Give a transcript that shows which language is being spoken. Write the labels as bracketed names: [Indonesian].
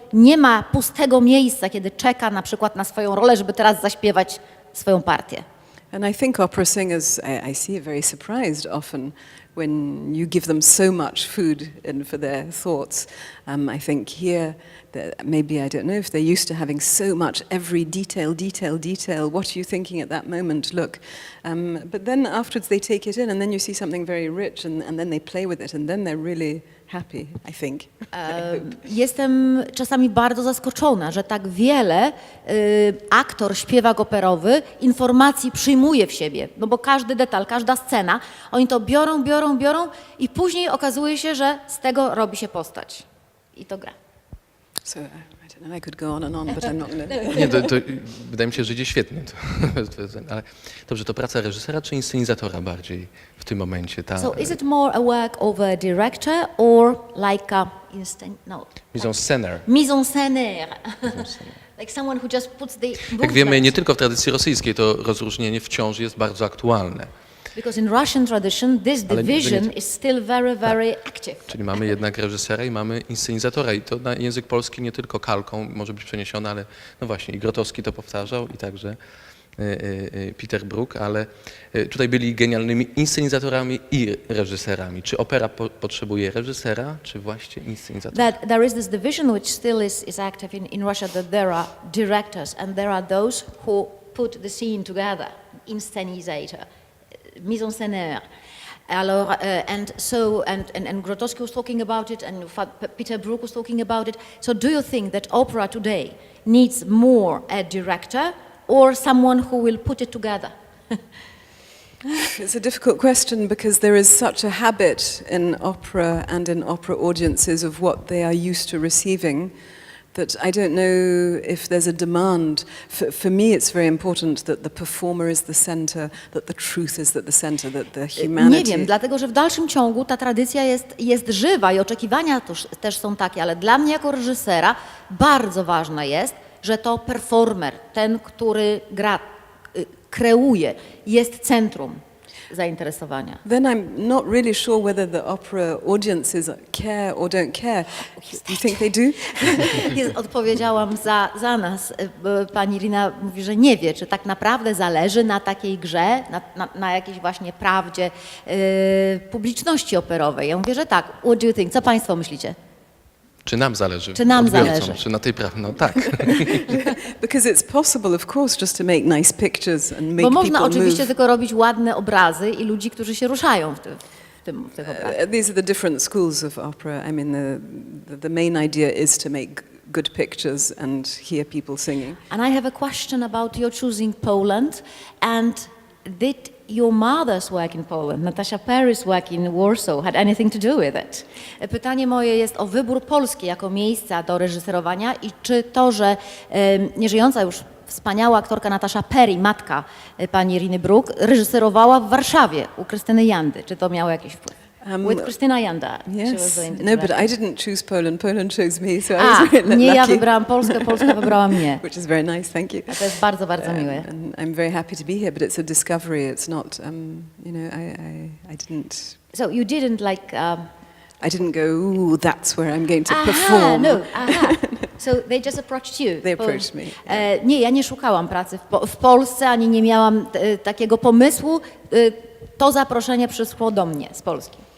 [Polish] Nie ma pustego miejsca, kiedy czeka na przykład na swoją rolę, żeby teraz zaśpiewać swoją partię. [English] And I think opera singers, I see it very surprised often when you give them so much food for their thoughts. I think here, maybe, I don't know, if they're used to having so much, every detail, what are you thinking at that moment, look. But then afterwards they take it in and then you see something very rich and then they play with it and then they're really happy, I think. [Polish] Jestem czasami bardzo zaskoczona, że tak wiele aktor, śpiewak operowy informacji przyjmuje w siebie, no bo każdy detal, każda scena, oni to biorą i później okazuje się, że z tego robi się postać i to gra. [English] So, I don't know, I could go on, but I'm not going to... [Polish] Nie, to wydaje mi się, że idzie świetnie. Ale dobrze, to praca reżysera czy inscenizatora bardziej w tym momencie? [English] So is it more a work of a director or like a [French] Mise en scène. Mise en scène. [English] Like someone who just puts the [Polish] Jak wiemy, nie tylko w tradycji rosyjskiej to rozróżnienie wciąż jest bardzo aktualne. [English] Because in Russian tradition this division is still very active. [Polish] Czyli mamy jednak reżysera i mamy inscenizatora i to na język polski nie tylko kalką może być przeniesione, ale no właśnie i Grotowski to powtarzał i także Petera Brook, ale tutaj byli genialnymi inscenizatorami i reżyserami. Czy opera potrzebuje reżysera, czy właśnie inscenizatora? [English] There is this division which still is active in Russia, that there are directors and there are those who put the scene together, inscenizator, mise en scène. Alors, and Grotowski was talking about it, and Petera Brook was talking about it. So, do you think that opera today needs more a director or someone who will put it together? It's a difficult question because there is such a habit in opera and in opera audiences of what they are used to receiving that I don't know if there's a demand. For me it's very important that the performer is the center, that the truth is at the center, that the humanity... Nie wiem, dlatego że w dalszym ciągu ta tradycja jest żywa i oczekiwania też są takie, ale dla mnie jako reżysera bardzo ważne jest, że to performer, ten, który gra, kreuje, jest centrum zainteresowania. Then I'm not really sure whether the opera audiences care or don't care. Do you think they do? [Polish] Odpowiedziałam za nas. Pani Irina mówi, że nie wie, czy tak naprawdę zależy na takiej grze, na jakiejś właśnie prawdzie publiczności operowej. Ja mówię, że tak. [English] What do you think? [Polish] Co Państwo myślicie? Czy nam zależy? Czy nam odbiorcom, zależy? Czy na tej prawdzie? No tak. [English] Because it's possible, of course, just to make nice pictures and make [Polish] Bo można [English] people [Polish] oczywiście [English] move. [Polish] tylko robić ładne obrazy i ludzi, którzy się ruszają w tych obrazach. [English] These are the different schools of opera. I mean, the main idea is to make good pictures and hear people singing. And I have a question about your choosing Poland, and did your mother's work in Poland, Natashy Parry's work in Warsaw, had anything to do with it? [Polish] Pytanie moje jest o wybór Polski jako miejsca do reżyserowania i czy to, że nieżyjąca już wspaniała aktorka Natasha Parry, matka pani Iriny Brook, reżyserowała w Warszawie u Krystyny Jandy. Czy to miało jakiś wpływ? [English] With Krystyna Janda. Yes. No, but I didn't choose Poland. Poland chose me, so I [Polish] A, [English] was very [Polish] nie ja [English] lucky. [Polish] wybrałam Polskę, Polska wybrała mnie. [English] Which is very nice, thank you. [Polish] A to jest bardzo, bardzo miłe. [English] And I'm very happy to be here, but it's a discovery. It's not, you know, I didn't... So you didn't like... I didn't go, ooh, that's where I'm going to perform. So they just approached you. They approached me. [Polish] Nie, ja nie szukałam pracy w Polsce, ani nie miałam takiego pomysłu. To zaproszenie przyszło do mnie z Polski.